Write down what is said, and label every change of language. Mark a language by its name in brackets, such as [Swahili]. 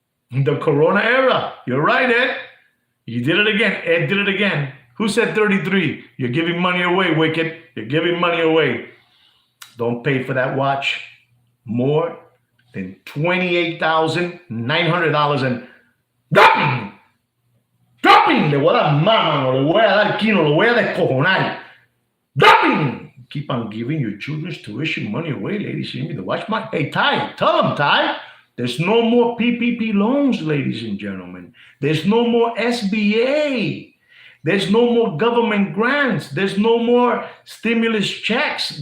[English] The Corona era. You're right, Ed. You did it again. Ed did it again. Who said 33? You're giving money away, Wicked. You're giving money away. Don't pay for that watch more than $28,900 and dropping. [Spanish] Le voy a dar mano, le voy a dar quino, le voy a descojonar. [English] Dropping. Keep on giving your children's tuition money away, ladies and gentlemen. Watch my, hey, Ty, tell them, Ty. There's no more PPP loans, ladies and gentlemen. There's no more SBA. There's no more government grants. There's no more stimulus checks.